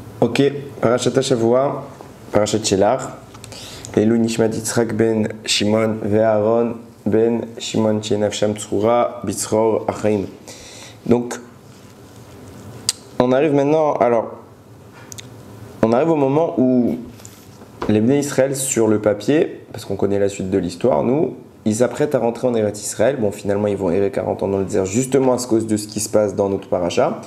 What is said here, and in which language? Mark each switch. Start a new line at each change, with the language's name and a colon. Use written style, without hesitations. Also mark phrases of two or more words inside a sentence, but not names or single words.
Hebrew: Ok, פרשת שבוע, פרשת שלח, עילוי נשמת יצחק בן שמעון ואהרן בן שמעון שנפשם צרורה בצרור החיים.
French: Donc, on arrive maintenant, on arrive au moment où les Bnei Israël sur le papier, parce qu'on connaît la suite de l'histoire, nous, ils s'apprêtent à rentrer en Eretz Israël. Bon, finalement, ils vont errer 40 ans dans le désert, justement à cause de ce qui se passe dans notre paracha.